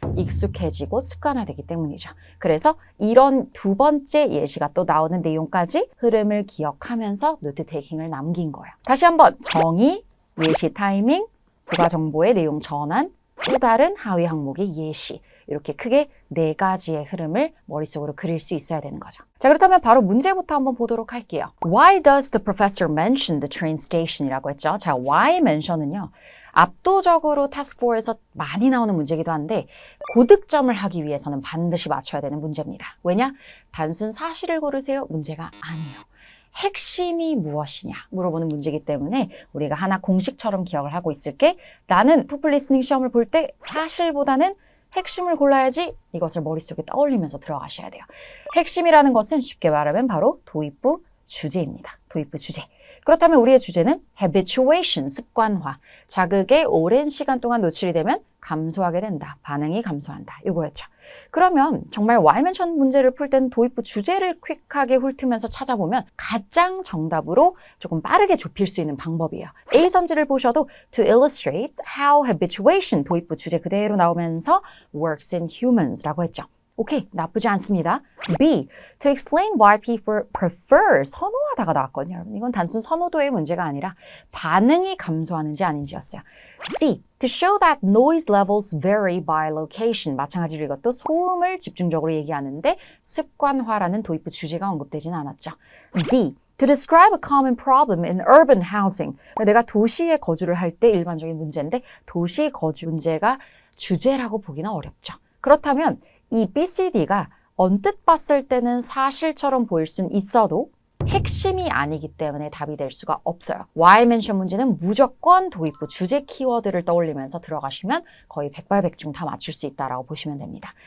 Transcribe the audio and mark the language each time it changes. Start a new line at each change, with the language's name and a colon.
Korean: 익숙해지고 습관화되기 때문이죠. 그래서 이런 두 번째 예시가 또 나오는 내용까지 흐름을 기억하면서 노트 테이킹을 남긴 거예요. 다시 한번 정의, 예시 타이밍, 부가 정보의 내용 전환, 또 다른 하위 항목의 예시. 이렇게 크게 4가지의 흐름을 머릿속으로 그릴 수 있어야 되는 거죠. 자, 그렇다면 바로 문제부터 한번 보도록 할게요.
English: Why does the professor mention the train station?
Korean: 이라고 했죠. 자,
English: why mention
Korean: 은요. 압도적으로 Task 4에서 많이 나오는 문제이기도 한데 고득점을 하기 위해서는 반드시 맞춰야 되는 문제입니다. 왜냐? 단순 사실을 고르세요. 문제가 아니에요. 핵심이 무엇이냐 물어보는 문제이기 때문에 우리가 하나 공식처럼 기억을 하고 있을게. 나는 토플 리스닝 시험을 볼 때 사실보다는 핵심을 골라야지 이것을 머릿속에 떠올리면서 들어가셔야 돼요. 핵심이라는 것은 쉽게 말하면 바로 도입부 주제입니다. 도입부 주제. 그렇다면 우리의 주제는 habituation, 습관화. 자극에 오랜 시간 동안 노출이 되면 감소하게 된다. 반응이 감소한다. 이거였죠. 그러면 정말 Y맨션 문제를 풀 때는 도입부 주제를 퀵하게 훑으면서 찾아보면 가장 정답으로 조금 빠르게 좁힐 수 있는 방법이에요. A 선지를 보셔도
English: to illustrate how habituation,
Korean: 도입부 주제 그대로 나오면서
English: works in humans
Korean: 라고 했죠. 오케이, 나쁘지 않습니다.
English: B, to explain why people prefer,
Korean: 선호하다가 나왔거든요. 여러분, 이건 단순 선호도의 문제가 아니라 반응이 감소하는지 아닌지였어요.
English: C, to show that noise levels vary by location.
Korean: 마찬가지로 이것도 소음을 집중적으로 얘기하는데 습관화라는 도입부 주제가 언급되진 않았죠.
English: D, to describe a common problem in urban housing.
Korean: 내가 도시에 거주를 할 때 일반적인 문제인데 도시 거주 문제가 주제라고 보기는 어렵죠. 그렇다면 이 BCD가 언뜻 봤을 때는 사실처럼 보일 수는 있어도 핵심이 아니기 때문에 답이 될 수가 없어요. Y맨션 문제는 무조건 도입부 주제 키워드를 떠올리면서 들어가시면 거의 백발백중 다 맞출 수 있다라고 보시면 됩니다.